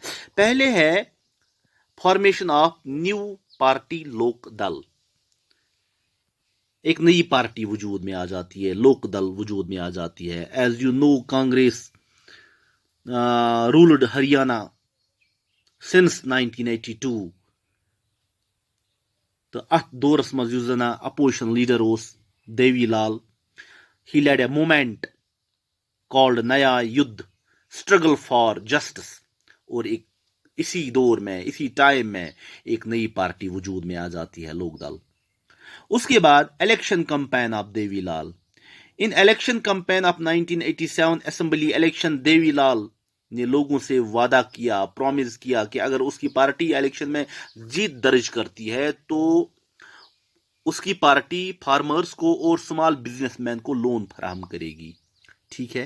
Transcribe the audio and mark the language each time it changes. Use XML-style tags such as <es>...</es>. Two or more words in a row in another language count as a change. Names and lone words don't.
<ur>پہلے ہے</ur> <en>formation of new party Lok Dal.</en> <ur>ایک نئی پارٹی وجود میں آ جاتی ہے، لوک دل وجود میں آ جاتی ہے.</ur> <en>As you know, Congress ruled Haryana since 1982.</en> <ks>तो अथ दौरस मज युस जना</ks> <en>opposition leader</en> <ks>ओस देवी लाल,</ks> <en>he led a movement called नया युद्ध, struggle for justice.</en> <ur>اور ایک اسی دور میں، اسی ٹائم میں ایک نئی پارٹی وجود میں آ جاتی ہے، لوک دل. اس کے بعد</ur> <en>election campaign of Devi Lal. in election campaign of 1987 assembly election,</en> <ur>دیوی لال نے لوگوں سے وعدہ کیا، پرامس کیا کہ اگر اس کی پارٹی الیکشن میں جیت درج کرتی ہے تو اس کی پارٹی فارمرز کو اور</ur> <en>small businessman</en> <ur>کو لون فراہم کرے گی، ٹھیک ہے.</ur>